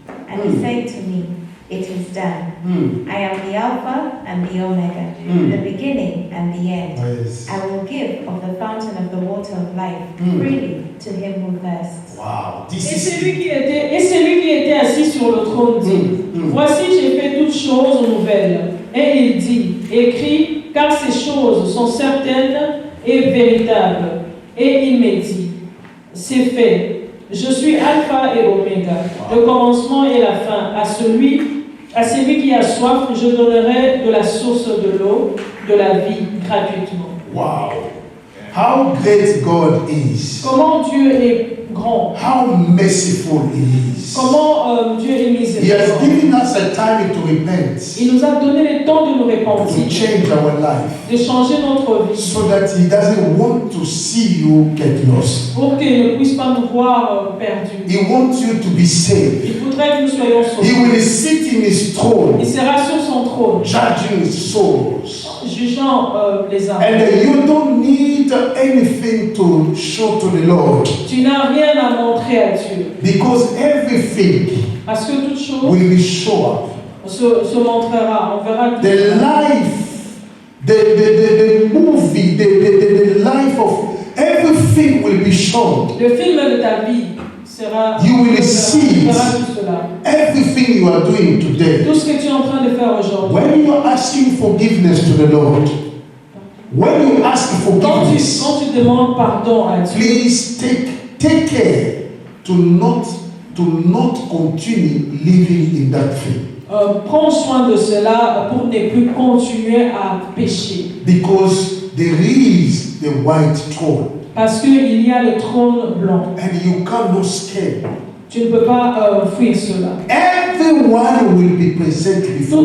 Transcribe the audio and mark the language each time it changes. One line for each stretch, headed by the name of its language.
English: And he said to me, It is done. I am the Alpha and the Omega, the beginning and the end. Yes. I will give of the fountain of the water of life freely to him who thirsts. Wow,
French: Et
English: this is
French: celui qui était assis sur le trône dit, Voici, j'ai fait toutes choses nouvelles. Et il dit, Écris, car ces choses sont certaines et véritables. Et il me dit, C'est fait. Je suis Alpha et Oméga, le commencement et la fin. À celui qui a soif, je donnerai de la source de l'eau, de la vie, gratuitement.
English: wow. How great God is.
French: Comment Dieu est grand.
English: How merciful He is.
French: Comment Dieu est
English: He has
French: miséricordieux.
English: given us a time to repent,
French: Il nous a donné le temps de nous
English: to
French: repentir,
English: change our life,
French: de changer notre vie,
English: so that He doesn't want to see you get lost.
French: pour qu'il ne puisse pas nous voir perdus.
English: He wants you to be saved.
French: Il voudrait que nous soyons
English: He
French: sauvés.
English: will sit in His throne,
French: Il sera sur son trône,
English: judging souls.
French: jugeant les âmes.
English: And you don't need anything to show to the Lord,
French: Tu n'as rien à montrer à Dieu,
English: because everything
French: parce que toute chose
English: will be shown.
French: se montrera. On verra tout.
English: The life, the movie, the life of everything will be shown.
French: Le film de ta vie sera.
English: You will see
French: On
English: it.
French: verra tout cela.
English: Everything you are doing today.
French: Tout ce que tu es en train de faire aujourd'hui.
English: When you are asking forgiveness to the Lord, when you ask
French: Quand
English: forgiveness,
French: tu demandes pardon à Dieu,
English: please take care to not continue living in that thing,
French: prends soin de cela pour ne plus continuer à pécher.
English: because there is the white throne
French: Parce qu'il y a le trône blanc.
English: and you cannot escape.
French: Tu ne peux pas fuir cela.
English: Everyone will be present before